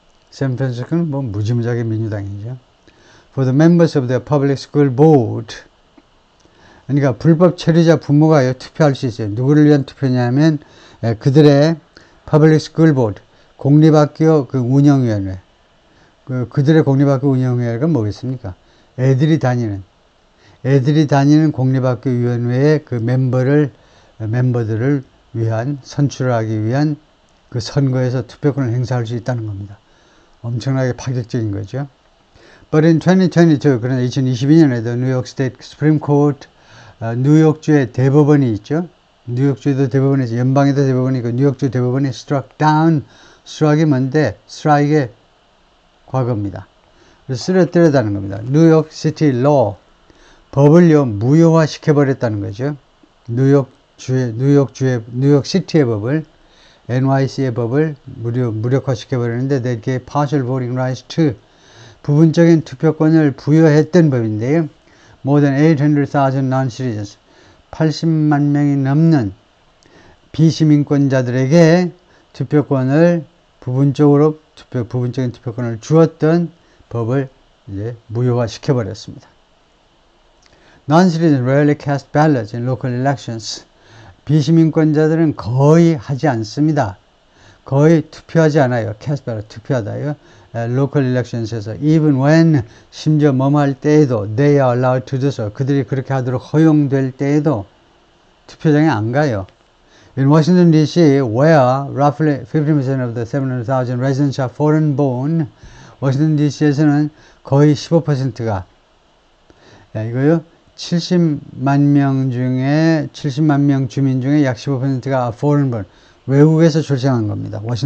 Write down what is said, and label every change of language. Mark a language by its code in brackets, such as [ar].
[ko] 샌프란시스코는 무지무지하게 민주당이죠. [en] For the members of the public school board, [ko] 그러니까 불법 처리자 부모가요 투표할 수 있어요. 누구를 위한 투표냐면 그들의 public school board, 공립학교 운영위원회. 그들의 공립학교 운영위원회가 뭐겠습니까? 애들이 다니는 공립학교 위원회의 멤버들을 위한 선출하기 위한 그 선거에서 투표권을 행사할 수 있다는 겁니다. 엄청나게 파격적인 거죠. [en] But in 2022, [ko] 그러나 2022년에도 [en] New York State Supreme Court, [ko] 뉴욕주의 대법원이 있죠. 뉴욕주도 대법원이 있죠. 연방에도 대법원이 있고 뉴욕주 대법원이 [en] struck down, [ko] struck이 뭔데? strike의 과거입니다. 그래서 쓰러뜨렸다는 겁니다. 뉴욕 시티 law, 법을요 무효화 시켜버렸다는 거죠. 뉴욕 시티의 법을, NYC의 법을 무력화 시켜버렸는데 [en] they gave partial voting rights to, [ko] 부분적인 투표권을 부여했던 법인데요. [en] More than 800,000 non-citizens, [ko] 80만 명이 넘는 비시민권자들에게 투표권을 부분적인 투표권을 주었던 법을 이제 무효화 시켜버렸습니다. [en] Non-citizens rarely cast ballots in local elections. [ko] 비시민권자들은 거의 하지 않습니다. 거의 투표하지 않아요. cast ballot, 투표하다요. local elections에서 [en] even when, [ko] 심지어 할 때에도 [en] they are allowed to do so, [ko] 그들이 그렇게 하도록 허용될 때에도 투표장에 안 가요. [en] In Washington D.C., where roughly 50% of the 700,000 residents are foreign born, [ko] 워싱턴 DC에서는 거의 15%가 이거요. 70만 명 주민 중에 약 15%가 foreign born, 외국에서 출생한 겁니다.